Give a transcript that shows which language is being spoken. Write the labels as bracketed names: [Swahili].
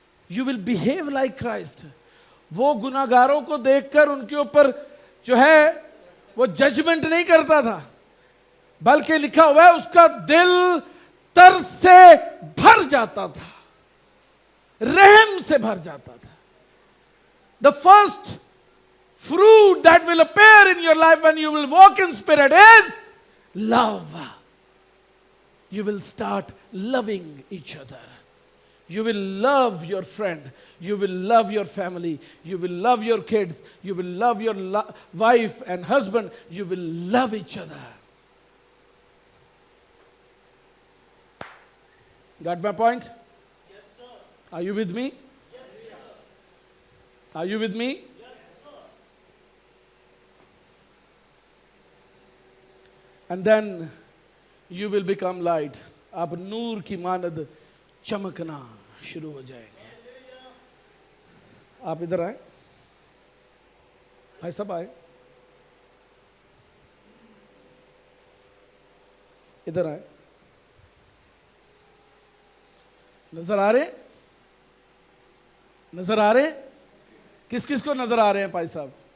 [English] You will behave like Christ. [Hindi] वो गुनाहगारों को देखकर उनके ऊपर जो है वो जजमेंट नहीं करता था, बल्कि लिखा हुआ है उसका दिल तरस से भर जाता था, रहम से भर जाता था। [English] The first fruit that will appear in your life when you will walk in spirit is love. You will start loving each other. You will love your friend, you will love your family, you will love your kids, you will love your wife and husband, you will love each other. Got my point? Yes, sir. Are you with me? Yes, sir. Are you with me? Yes, sir. And then you will become light. [Hindi] आप नूर की मानद चमकना शुरू हो जाएंगे। आप इधर आए, भाई सब आए। इधर आए, नजर आ रहे, नजर आ रहे, किस किस को नजर आ रहे हैं भाई साहब?